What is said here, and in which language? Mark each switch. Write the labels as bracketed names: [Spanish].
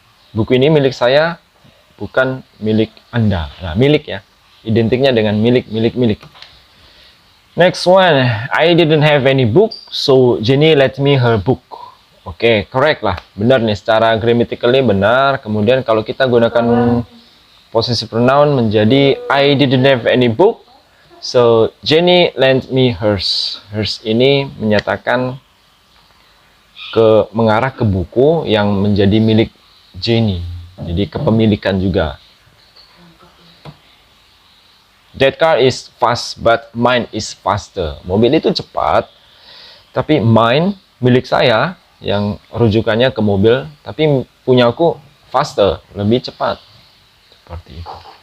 [Indonesian] Buku ini milik saya, bukan milik Anda. Nah, milik ya. Identiknya dengan milik. [English] Next one. I didn't have any book, so Jenny let me her book. [Indonesian] Oke, correct lah. Benar nih, secara grammatically benar. Kemudian kalau kita gunakan possessive pronoun menjadi [English] I didn't have any book, so Jenny lent me hers. [Indonesian] Hers ini menyatakan mengarah ke buku yang menjadi milik Jenny. Jadi kepemilikan juga. [English] That car is fast, but mine is faster. [Indonesian] Mobil itu cepat, tapi mine, milik saya, yang rujukannya ke mobil, tapi punyaku faster, lebih cepat. Seperti itu.